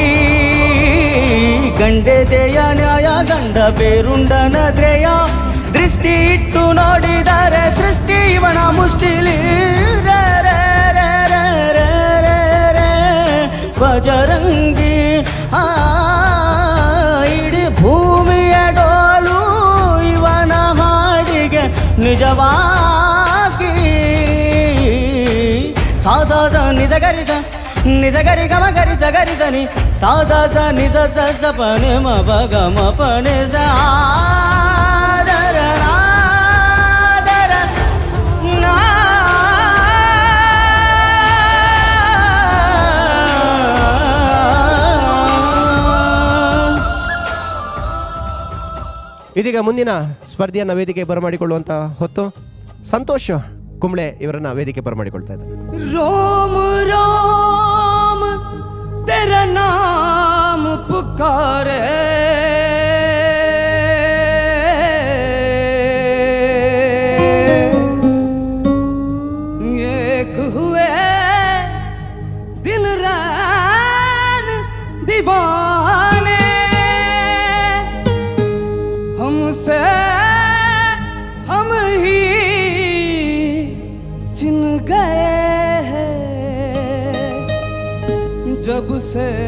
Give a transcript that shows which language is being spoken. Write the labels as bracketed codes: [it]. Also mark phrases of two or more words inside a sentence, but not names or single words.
[kn] ಗಂಡೆದೆಯ ನ್ಯಾಯ ಗಂಡ ಬೇರುಂಡನ ದ್ರೇಯ ದೃಷ್ಟಿ ಇಟ್ಟು ನೋಡಿದರೆ ಸೃಷ್ಟಿ ಇವನ ಮುಷ್ಟಿಲಿ ರೇ ರೇ ರೇ ರೇ ರೇ ರೇ ರೇ ಭಜರಂಗಿ ಇಡೀ ಭೂಮಿಯ ಡೋಲು ಇವನ ಹಾಡಿಗೆ ನಿಜವಾಗಿ ಸಾ ಸಾ ಸ ನಿಜ ಗರಿ ಸ ನಿಜ ಗರಿ ಗಮ ಗರಿ ಸ ಗರಿ ಸ ನಿ ಸಾ ಸಾ ಸ ನಿಜ ಸ ಸ ಪ ನಿ ಮ ಪ ಗ ಮ ಪ ನಿ ಸ ಆದರ ನಾದರ ನಾ ಇದೀಗ ಮುಂದಿನ ಸ್ಪರ್ಧೆಯನ್ನು ವೇದಿಕೆ ಬರಮಾಡಿಕೊಳ್ಳುವಂಥ ಹೊತ್ತು ಸಂತೋಷ್ ಕುಂಬ್ಳೆ ಇವರನ್ನ ವೇದಿಕೆ ಬರಮಾಡಿಕೊಳ್ತಾ ಇದ್ದಾರೆ. [hi] रोम रोम तेरा नाम पुकारे एक हुए दिन रात दीवाने हमसे हम ही चिन गए हैं जब से